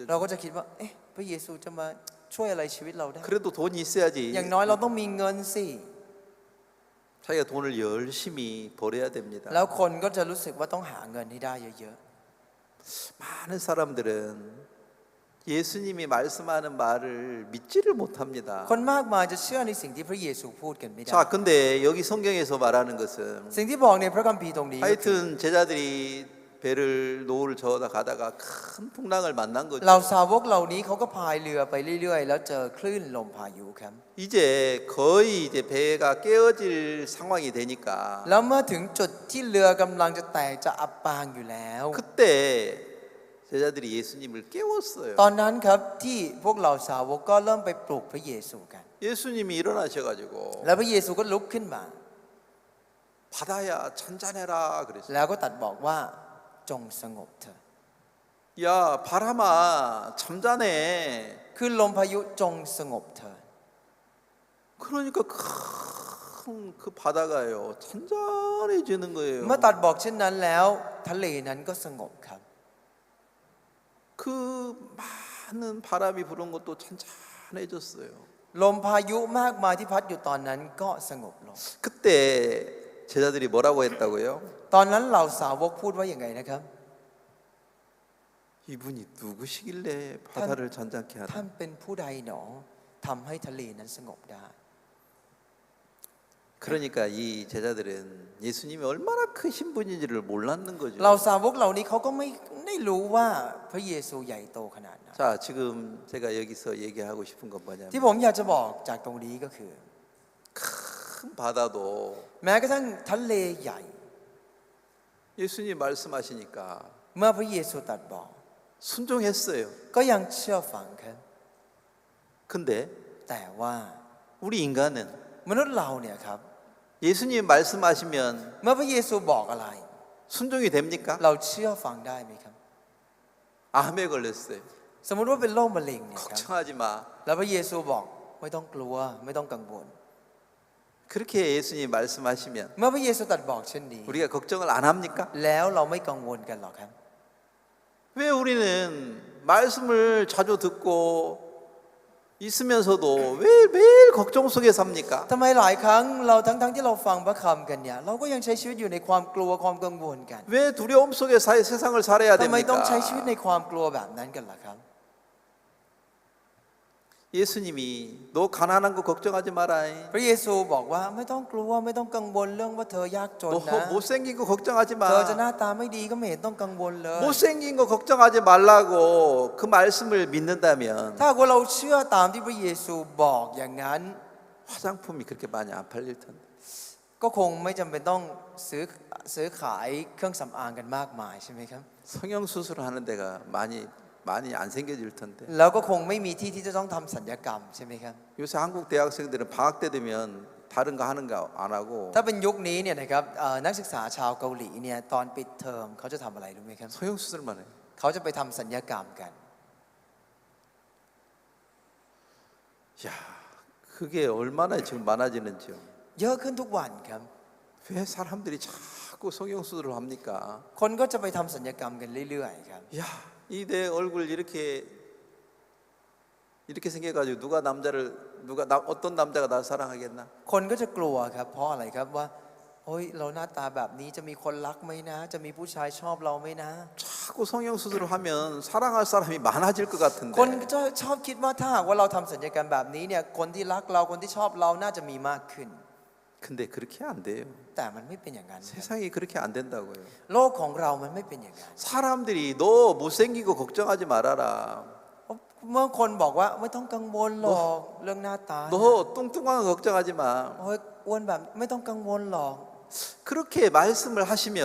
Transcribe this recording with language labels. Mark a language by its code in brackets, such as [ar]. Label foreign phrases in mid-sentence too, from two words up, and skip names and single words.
[th] เรา [ko] 줄 [th] ก็จะคิดว่าเอ๊ะพระเยซูจะมาช่วยอะไรชีวิตเราได้ [ko] 그래도 돈이 있어야지. [th] อย่างน้อยเราต้องมีเงินสิ [ko] 자기가 돈을 열심히 벌어야 [th] แล้ว [ko] 됩니다. [th] คนก็จะรู้สึกว่าต้องหาเงินให้ได้เยอะ [ko] 많은 사람들은 예수님이 말씀하는 말을 믿지를 [th] ๆ [ko] 못합니다. [th] คนมากมายจะเชื่อในสิ่งที่พระเยซูพูดกันไม่ได้ [ko] 자, 근데 여기 성경에서 말하는 것은 [th] สิ่งที่บอกในพระคัมภีร์ตรงนี้ก็คือ [ko] 하여튼 제자들이 배를 노를 저어다 가다가 큰 풍랑을 만난 거죠. [th] เราสาวกเหล่านี้เขาก็พายเรือไปเรื่อยๆ แล้วเจอคลื่นลมพายุครับ [ko] 이제 거의 이제 배가 깨어질 상황이 되니까 [th] แล้วเมื่อถึงจุดที่เรือกำลังจะแตกจะอับปางอยู่แล้ว [ko] 그때 제자들이 예수님을 깨웠어요. [th] ตอนนั้นครับที่พวกเราสาวกก็เริ่มไปปลุกพระเยซูกัน [ko] 예수님이 일어나셔가지고 [th] แล้วพระเยซูก็ลุกขึ้นมา [ko] 바다야 잔잔해라 그랬어요. [th] แล้วก็ตรัดบอกว่าจงสงบเถิด [ko] 야 바람아 잠자네. [th] คือลมพายุจงสงบเถิด [ko] 그러니까 큰 그 바다가요 잔잔해지는 거예요. [th] เมื่อตรัดบอกเช่นนั้นแล้วทะเลนั้นก็สงบครับ [ko] 그 많은 바람이 부는 것도 잔잔해졌어요. [th] ลมพายุมากมายที่พัดอยู่ตอนนั้นก็สงบลง [ko] 그때 제자들이 뭐라고 했다고요? [th] ตอนนั้นเหล่าสาวกพูดว่าอย่างไงนะครับ [ko] 이분이 누구시길래 바다를 잔잔케 [th] ท่าน [ko] 하나? [th] เป็นผู้ใดหนอทำให้ทะเลนั้นสงบได้ [ko] 그러니까 이 제자들은 예수님이 얼마나 크신 분인지를 몰랐는 거죠. [th] เราสาวกเหล่านี้เขาก็ไม่ได้รู้ว่าพระเยซูใหญ่โตขนาดนั้น [ko] 자, 지금 제가 여기서 얘기하고 싶은 건 [th] ที่ [ko] 뭐냐면 [th] ผมอยากจะบอกจากตรงนี้ก็คือ [ko] 큰 바다도 [th] แม้กระทั่งทะเลใหญ่ [ko] 예수님 말씀하시니까 [th] เมื่อพระเยซูตรัสบอก [ko] 순종했어요. [th] ก็ยังเชื่อฟังครับ [ko] 근데 [th] แต่ว่า [ko] 우리 인간은 [th] มนุษย์เราเนี่ยครับ [ko] 예수님 말씀하시면 [th] เมื่อพระเยซูบอกอะไร [ko] 순종이 됩니까? [th] เราเชื่อฟังได้ไหมครับ [ko] 암에 걸렸어요. [th] สมมุติว่าเป็นโรคมะเร็งเนี่ยครับ [ko] 걱정하지 마. [th] แล้วพระเยซูบอกไม่ต้องกลัวไม่ต้องกังวล [ko] 그렇게 예수님 말씀하시면 [th] เมื่อพระเยซูตรัสบอกเช่นนี้ [ko] 우리가 걱정을 안 합니까? [th] แล้วเราไม่กังวลกันหรอกครับ [ko] 왜 우리는 말씀을 자주 듣고 있으면서도 왜 매일 걱정 속에 삽니까? [th] ทำไมหลายครั้งเราทั้งที่เราฟังพระคำกันเนี่ยเราก็ยังใช้ชีวิตอยู่ในความกลัวความกังวลกัน [ko] 왜 두려움 속에 세상을 살아야 [th] ทำไมต้องใช้ชีวิตใน [ko] 됩니까? [th] ความกลัวแบบนั้นกันล่ะครับ [ko] 예수님이 너 가난한 거 걱정하지 마라. [th] พระเยซูบอกว่าไม่ต้องกลัวไม่ต้องกังวลเรื่องว่าเธอยากจน [ko] 너 [th] นะ [ko] 못생긴 거 걱정하지 [th] เธอจะห [ko] 마. [th] น้าตาไม่ดีก็ไม่เห็นต้องกังวลเลย [ko] 못생긴 거 걱정하지 말라고 그 말씀을 믿는다면 [th] ถ้าหากว่าเราเชื่อตามที่พระเยซูบอกอย่างนั้น [ko] 화장품이 그렇게 많이 안 팔릴 텐데. [th] ก็คงไม่จำเป็นต้องซื้อซื้อขายเครื่องสำอางกันมากมายใช่ไหมครับ [ko] 성형 수술을 하는 데가 많이 안 생겨질 텐데. [th] แล้วก็คงไม่มีที่ที่จะต้องทำสัญญกรรมใช่ไหมครับ [ko] 요새 한국 대학생들은 방학 때 되면 다른 거 하는 거 안 하고 [th] ถ้าเป็นยุคนี้เนี่ยนะครับนักศึกษาชาวเกาหลีเนี่ยตอนปิดเทอมเขาจะทำอะไรรู้ไหมครับ [ko] 성형 수술만 해요. [th] เขาจะไปทำสัญญกรรมกัน [ko] 야, 그게 얼마나 지금 많아지는지요. [th] เยอะขึ้นทุกวันครับ [ko] 왜 사람들이 자꾸 성형 수술을 합니까? [th] คนก็จะไปทำสัญญกรรมกันเรื่อยๆครับ [ko] 야, 이 내 얼굴 이렇게 생겨가지고 어떤 남자가 날 사랑하겠나? [th] คนก็จะกลัวครับเพราะอะไรครับว่าโอ้ยเราหน้าตาแบบนี้จะมีคนรักไหมนะ จะมีผู้ชายชอบเราไหมนะ [ko] 자꾸 성형 수술을 하면 사랑할 사람이 많아질 것 같은데. [th] คนก็จะชอบคิดว่าถ้าหากว่าเราทำสัญญกรรมแบบนี้เนี่ยคนที่รักเราคนที่ชอบเราน่าจะมีมากขึ้น [ko] 근데 그렇게 안 돼요. [th] แต่มันไม่เป็นอย่างนั้นครับ [ko] 세상이 그렇게 안 된다고요. [th] โลกของเรามันไม่เป็นอย่างนั้น [ko] 사람들이 너 못생기고 걱정하지 말아라. [th] เมื่อคนบอกว่าไม่ต้องกังวลหรอกเรื่องหน้าตา [ko] 너 뚱뚱한 거 걱정하지 마. [th] โอ้ยอ้วนแบบไม่ต้องกังวลหรอก [ko] 그렇게 말씀을 하시면